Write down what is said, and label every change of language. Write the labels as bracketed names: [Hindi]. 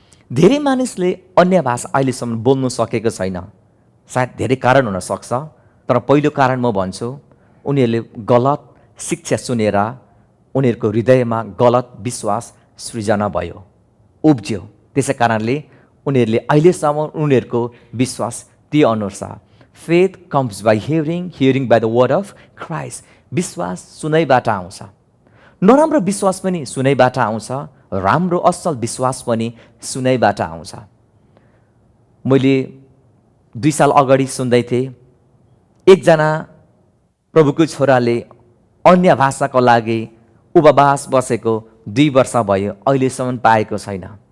[Nepali] धेरै मानिसले अन्य भाषा अहिलेसम्म बोल्नु सकेको छैन। सायद धेरै कारण हुन सक्छ, तर पहिलो कारण म भन्छु, उनीहरूले गलत शिक्षा सुनेर उनीहरूको हृदयमा गलत विश्वास सृजना भयो, उब्ज्यो। त्यसै कारणले उनीहरूले अहिलेसम्म उनीहरूको विश्वास ती अनुसार [English] faith comes by hearing, hearing by the word of Christ. [Nepali] विश्वास सुनाइबाट आउँछ। नराम्रो विश्वास पनि सुनाइबाट आउँछ, राम्रो असल विश्वास पनि सुनाइबाट आउँछ। मैले 2 साल अगाडि सुन्दै थिएँ, एकजना प्रभुको छोराले अन्य भाषाको लागि उपवास बसेको 2 वर्ष भयो, अहिलेसम्म पाएको छैन।